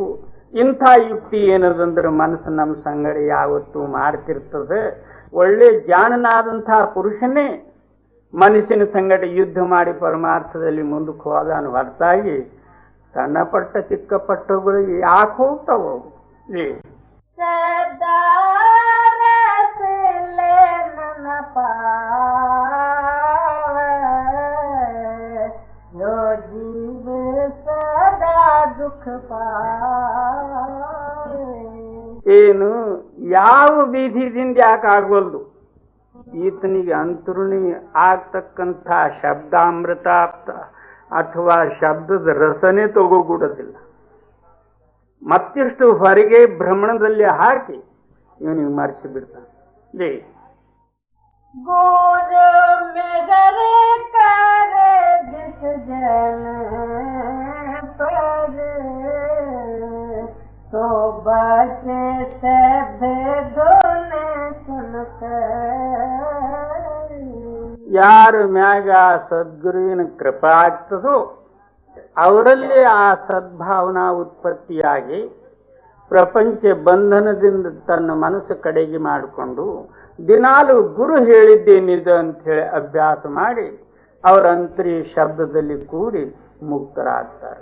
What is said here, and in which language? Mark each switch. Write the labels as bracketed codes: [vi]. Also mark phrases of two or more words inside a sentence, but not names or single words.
[kn] ಇಂಥ ಯುಕ್ತಿ ಏನದಂದ್ರೆ ಮನಸ್ಸು ನಮ್ಮ ಸಂಗಡಿ ಯಾವತ್ತೂ ಮಾಡ್ತಿರ್ತದೆ. ಒಳ್ಳೆ ಜ್ಞಾನನಾದಂತಹ ಪುರುಷನೇ ಮನಸ್ಸಿನ ಸಂಗಡ ಯುದ್ಧ ಮಾಡಿ ಪರಮಾರ್ಥದಲ್ಲಿ ಮುಂದಕ್ಕೆ ಹೋದಾನು ಹೊರತಾಗಿ ಸಣ್ಣ ಪಟ್ಟ ಚಿಕ್ಕ ಪಟ್ಟಗಳಿಗೆ ಯಾಕೆ ಹೋಗ್ತಾವು? [hi] सदा रस लेन पावे, जो जीव सदा दुख पावे. [kn] ಏನು ಯಾವ ವಿಧಿದಿಂದ ಯಾಕೆ ಆಗವಲ್ದು? ಈತನಿಗೆ ಅಂತರುಣಿ ಆಗ್ತಕ್ಕಂಥ ಶಬ್ದಾಮೃತ ಅಥವಾ ಶಬ್ದದ ರಸನೆ ತಗೋಗೂಡೋದಿಲ್ಲ. ಮತ್ತಿಷ್ಟು ಹೊರಗೆ ಭ್ರಮಣದಲ್ಲಿ ಹಾಕಿ ಇವನಿಗೆ ಮರೆಸಿ ಬಿಡ್ತಾನೆ. ಜೈ [hi] गुरु मेरे कर जिस जन पर, तो बचे सब धुन सुनकर. [kn] ಯಾರ ಮ್ಯಾಗ ಆ ಸದ್ಗುರುವಿನ ಕೃಪಾ ಆಗ್ತದೋ ಅವರಲ್ಲಿ ಆ ಸದ್ಭಾವನಾ ಉತ್ಪತ್ತಿಯಾಗಿ ಪ್ರಪಂಚ ಬಂಧನದಿಂದ ತನ್ನ ಮನಸ್ಸು ಕಡೆಗೆ ಮಾಡಿಕೊಂಡು ದಿನಾಲು ಗುರು ಹೇಳಿದ್ದೇನಿದೆ ಅಂತ ಹೇಳಿ ಅಭ್ಯಾಸ ಮಾಡಿ ಅವರ ಅಂತರಿ ಶಬ್ದದಲ್ಲಿ ಕೂಡಿ ಮುಕ್ತರಾಗ್ತಾರೆ.